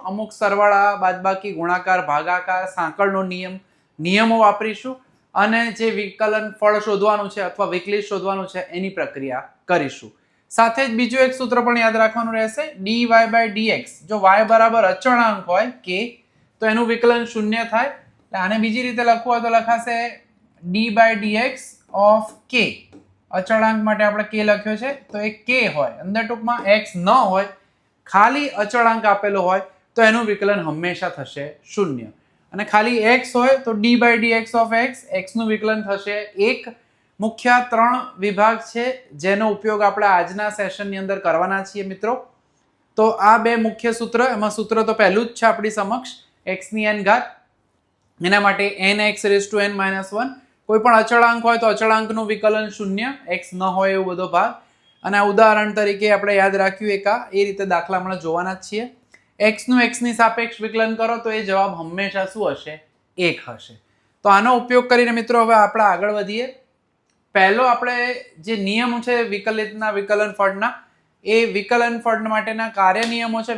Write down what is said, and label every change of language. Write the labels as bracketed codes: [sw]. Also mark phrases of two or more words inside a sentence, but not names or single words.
[gu] અમુક સરવાળા, બાદબાકી, ગુણાકાર, ભાગાકાર, સાંકળનો નિયમો વાપરીશું અને જે વિકલન ફળ શોધવાનું છે અથવા વિકલિત શોધવાનું છે એની પ્રક્રિયા કરીશું. સાથે જ બીજું એક સૂત્ર પણ યાદ રાખવાનું રહેશે. [en] dy by dx [gu] જો y બરાબર અચળાંક હોય k તો એનું વિકલન 0 થાય. એટલે આને બીજી રીતે લખવું હોય તો લખાશે [en] d by dx of k. [gu] અચળાંક માટે આપણે k લખ્યો છે તો એ k હોય, અંદર ટૂંકમાં x ન હોય, ખાલી અચળાંક આપેલો હોય તો એનું વિકલન હંમેશા થશે 0. અને ખાલી x હોય તો [en] d by dx of x, [gu] x નું વિકલન થશે 1. મુખ્ય 3 વિભાગ છે જેનો ઉપયોગ આપણે આજના સેશનની અંદર કરવાના છીએ મિત્રો. તો આ બે મુખ્ય સૂત્ર, એમાં સૂત્ર તો પહેલું જ છે આપણી સમક્ષ, x ની n ઘાત, એના માટે [en] nx raised to n minus 1. [gu] કોઈ પણ અચળાંક હોય તો અચળાંકનું વિકલન 0, x ન હોય એવો બધો ભાગ. અને આ ઉદાહરણ તરીકે આપણે યાદ રાખ્યું એકા, એ રીતે દાખલા હમણાં જોવાના જ છીએ. x નું x ની સાપેક્ષ વિકલન કરો તો એ જવાબ હંમેશા શું હશે? 1 હશે. તો આનો ઉપયોગ કરીને મિત્રો હવે આપણે આગળ વધીએ. પહેલો આપણે જે નિયમ છે વિકલિતના વિકલન ફળના, એ વિકલન ફળ માટેના કાર્ય નિયમો છે.